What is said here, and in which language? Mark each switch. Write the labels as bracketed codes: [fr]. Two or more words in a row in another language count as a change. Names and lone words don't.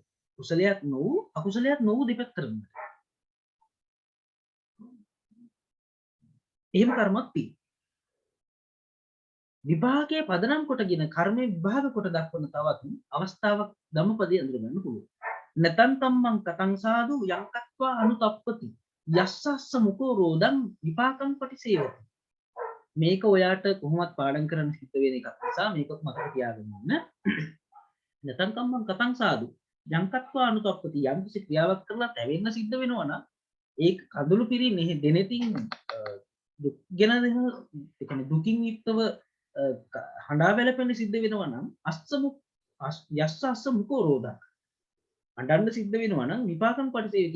[si] කුසලයක් නොවූ අකුසලයක් නොවූ දෙපැත්තටම. එහෙම කර්මක් තියෙනවා. විභාගයේ පදනම් කොටගෙන කර්මයේ විභාග කොට දක්වන තවත් අවස්ථාවක් ධම්මපදයේ අඳුරගන්න පුළුවන්. [pi] නතං තම්මං කතං සාදු යංකත්වා අනුතප්පති යස්සස්ස මුකෝ රෝදං විපාකං පටිසේවති. [si] මේක ඔයාට කොහොමවත් පාඩම් කරන්න සිද්ධ වෙන එකක් නිසා මේක මතක තියාගන්න ඕන. [pi] නතං තම්මං කතං සාදු යංකත්වා අනුතප්පති [si] යම් කිසි ක්‍රියාවක් කරලා තැවෙන්න සිද්ධ වෙනවා නම් ඒක කඳුළු පිරින්නේ දෙනෙතින් දුක් ගැන ඒ කියන්නේ දුකින් යුක්තව හඬා වැළපෙන්න සිද්ධ වෙනවා නම් [pi] යස්ස මුකෝ රෝදක් [si] අඬන්න සිද්ධ වෙනවා නම් [pi] විපාකම් පටිසේවති.